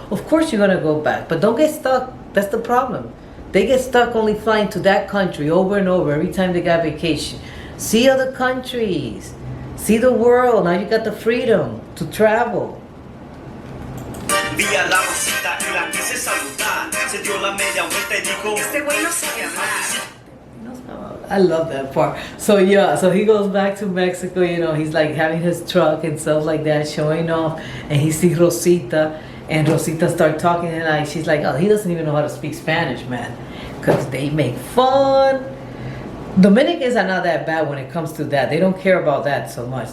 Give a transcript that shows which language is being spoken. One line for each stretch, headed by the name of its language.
English: Of course you're gonna go back, but don't get stuck. That's the problem. They get stuck only flying to that country over and over every time they got vacation. See other countries. See the world. Now you got the freedom to travel.
Spanish: Vi a la Rosita y la quise saludar. Se dio la media vuelta y dijo, Este güey no sabe hablar.
English: I love that part. So he goes back to Mexico, he's like having his truck and stuff like that, showing off, and he sees Rosita, and Rosita start talking, and she's like, oh, he doesn't even know how to speak Spanish, man, because they make fun. Dominicans are not that bad when it comes to that. They don't care about that so much.